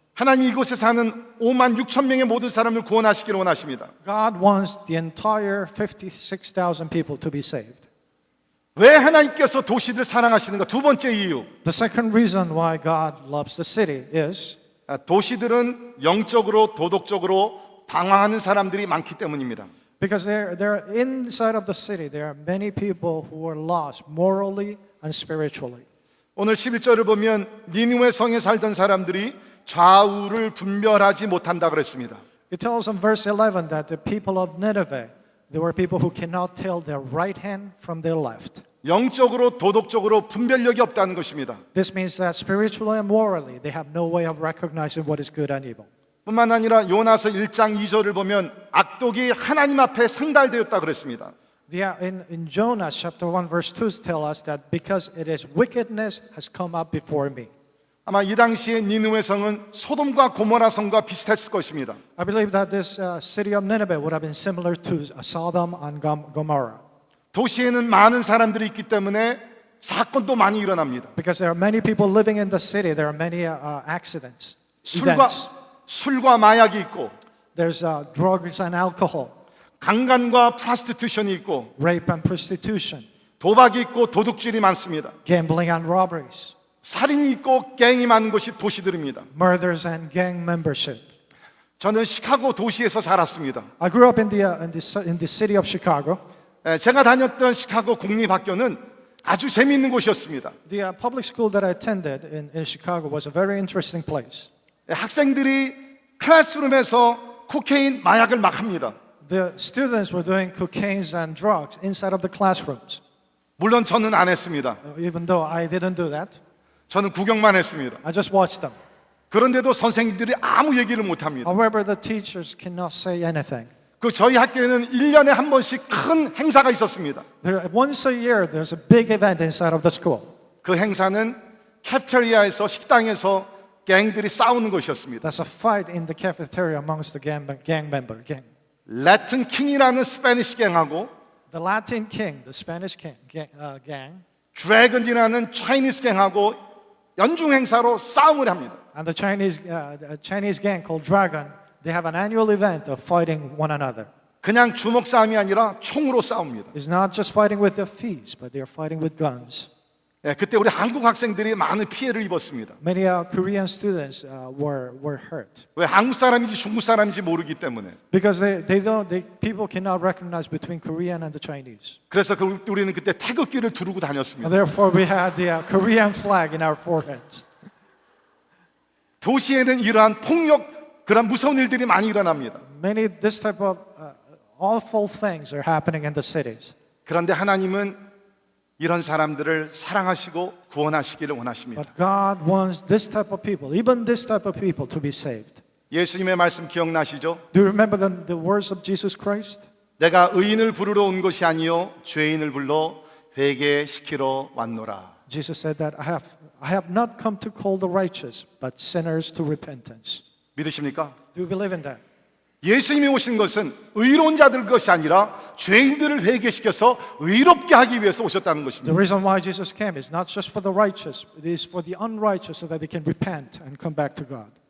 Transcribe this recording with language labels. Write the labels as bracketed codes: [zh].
[ko] 하나님 이곳에 사는 5만 6천 명의 모든 사람을 구원하시기를 원하십니다. [en] God wants the entire 56,000 people to be saved. [ko] 왜 하나님께서 도시를 사랑하시는가? 두 번째 이유. [en] The second reason why God loves the city is [ko] 도시들은 영적으로 도덕적으로 방황하는 사람들이 많기 때문입니다. [en] because there inside of the city there are many people who are lost morally and spiritually. [ko] 오늘 11절을 보면 니느웨 성에 살던 사람들이 좌우를 분별하지 못한다 그랬습니다. [en] It tells in verse 11 that the people of Nineveh, there were people who cannot tell their right hand from their left. [ko] 영적으로 도덕적으로 분별력이 없다는 것입니다. [en] This means that spiritually and morally they have no way of recognizing what is good and evil. [ko] 뿐만 아니라 요나서 1장 2절을 보면 악독이 하나님 앞에 상달되었다 그랬습니다. [en] Yeah, in Jonah chapter 1 verse 2 tell us that because it is wickedness has come up before me. [ko] 아마 이 당시에 니느웨 성은 소돔과 고모라 성과 비슷했을 것입니다. [en] I believe that this city of Nineveh would have been similar to Sodom and Gomorrah [ko] 도시에는 많은 사람들이 있기 때문에 사건도 많이 일어납니다. [en] because there are many people living in the city. There are many accidents, events. [ko] 술과 마약이 있고 [en] There's drugs and alcohol, [ko] 강간과 프로스티튜션이 있고 [en] rape and prostitution, [ko] 도박이 있고 도둑질이 많습니다. [en] gambling and robberies, [ko] 살인이 있고 갱이 많은 곳이 도시들입니다. [en] murders and gang membership. [ko] 저는 시카고 도시에서 자랐습니다. [en] I grew up in the city of Chicago. [ko] 제가 다녔던 시카고 공립학교는 아주 재미있는 곳이었습니다. [en] The public school that I attended in Chicago was a very interesting place. [ko] 학생들이 클래스룸에서 코케인, 마약을 막 합니다. [en] The students were doing cocaine and drugs inside of the classrooms. [ko] 물론 저는 안 했습니다. [en] Even though I didn't do that, [ko] 저는 구경만 했습니다. [en] I just watched them. [ko] 그런데도 선생님들이 아무 얘기를 못 합니다. [en] However, the teachers cannot say anything. [ko] 그 저희 학교에는 1년에 한 번씩 큰 행사가 있었습니다. [en] Once a year, there's a big event inside of the school. [ko] 그 행사는 캐프테리아에서 식당에서 갱들이 싸우는 것이었습니다. [en] That's a fight in the cafeteria amongst the gang member. [ko] 라틴 킹이라는 스페니시 갱하고 [en] The Latin king, the Spanish gang, [ko] 드래곤이라는 차이니스 갱하고 연중 행사로 싸움을 합니다. [en] and the Chinese gang called Dragon, they have an annual event of fighting one another. [ko] 그냥 주먹 싸움이 아니라 총으로 싸웁니다. [en] It's not just fighting with their fists, but they are fighting with guns. [ko] 그때 우리 한국 학생들이 많은 피해를 입었습니다. [en] Many Korean students were hurt [ko] 왜 한국 사람인지 중국 사람인지 모르기 때문에. [en] because people cannot recognize between Korean and the Chinese. [ko] 그래서 우리는 그때 태극기를 두르고 [en] And [ko] 다녔습니다. [en] therefore, we had the Korean flag in our foreheads. [ko] 도시에는 이러한 폭력, 그런 무서운 일들이 많이 일어납니다. [en] This type of awful things are happening in the cities. [ko] 그런데 하나님은 이런 사람들을 사랑하시고 구원하시기를 원하십니다. [en] But God wants this type of people, even this type of people, to be saved. [ko] 예수님의 말씀 기억나시죠? [en] Do you remember the words of Jesus Christ? [ko] 내가 의인을 부르러 온 것이 아니요 죄인을 불러 회개시키러 왔노라. [en] Jesus said that I have not come to call the righteous, but sinners to repentance. [ko] 믿으십니까? [en] Do you believe in that? [ko] 예수님이 오신 것은 의로운 자들 것이 아니라 죄인들을 회개시켜서 의롭게 하기 위해서 오셨다는 [en] The [ko] 것입니다. [en] reason why Jesus came is not just for the righteous, it is for the unrighteous so that they can repent and come back to God.